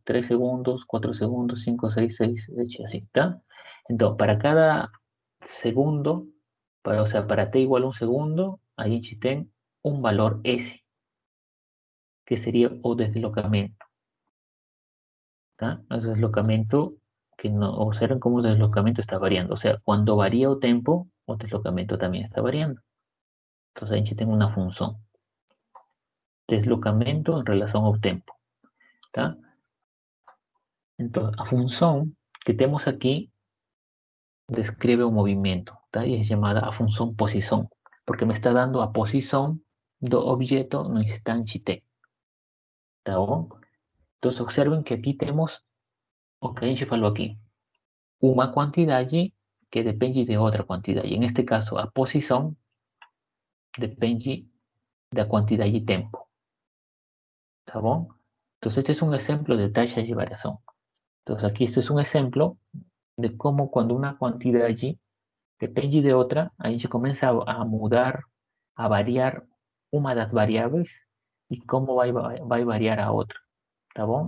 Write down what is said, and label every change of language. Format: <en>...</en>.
<pt>3 segundos, 4 segundos, 5, 6, 6, 7, assim, tá? Então, para cada segundo, o sea, para t igual a um segundo, a gente tem um valor S, que seria o deslocamento, tá?</pt> <es>O deslocamento que no, observen cómo el deslocamento está variando. O sea, cuando varía o tempo, o deslocamento también está variando.</es> <pt>Entonces, a gente tem uma função. Deslocamento em relação ao tempo, tá? Então, a função que temos aqui descreve o movimento, tá? E é chamada a função posição, porque me está dando a posição do objeto no instante t, tá bom? Então, observen que aqui temos o que a gente falou aqui. Uma quantidade que depende de outra quantidade. Em este caso, a posição depende da quantidade de tempo, tá bom?</pt> <es>Entonces, este es un ejemplo de talla de variación. Entonces, aquí esto es un ejemplo de cómo cuando una cantidad allí depende de otra, ahí se comienza a mudar, a variar una de las variables y cómo va a variar a otra, ¿está bien?</es>